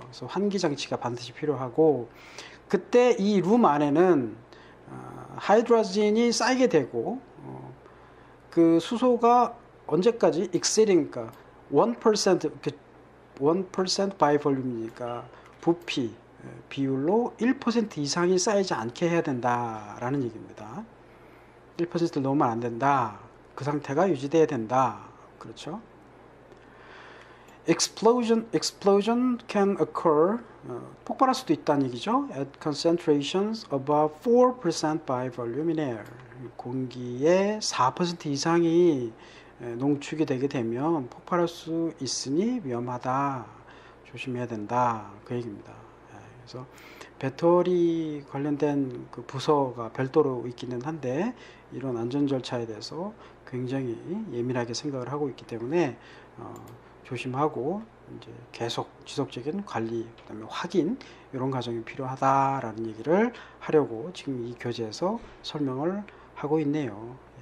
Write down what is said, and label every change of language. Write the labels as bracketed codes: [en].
[ko] 그래서 환기 장치가 반드시 필요하고, 그때 이 룸 안에는 하이드로진이 쌓이게 되고, 그 수소가 언제까지 exceeding, 그러니까 1%, 1% by volume이니까 부피 비율로 1% 이상이 쌓이지 않게 해야 된다라는 얘기입니다. 1%를 넘으면 안 된다. 그 상태가 유지돼야 된다. 그렇죠? [en] Explosion can occur. [ko] 폭발할 수도 있다는 얘기죠. [en] At concentrations above 4% by volume in air. [ko] 공기의 4% 이상이 농축이 되게 되면 폭발할 수 있으니 위험하다. 조심해야 된다. 그 얘기입니다. 그래서 배터리 관련된 그 부서가 별도로 있기는 한데, 이런 안전 절차에 대해서 굉장히 예민하게 생각을 하고 있기 때문에 조심하고 이제 계속 지속적인 관리, 그다음에 확인, 이런 과정이 필요하다라는 얘기를 하려고 지금 이 교재에서 설명을 하고 있네요.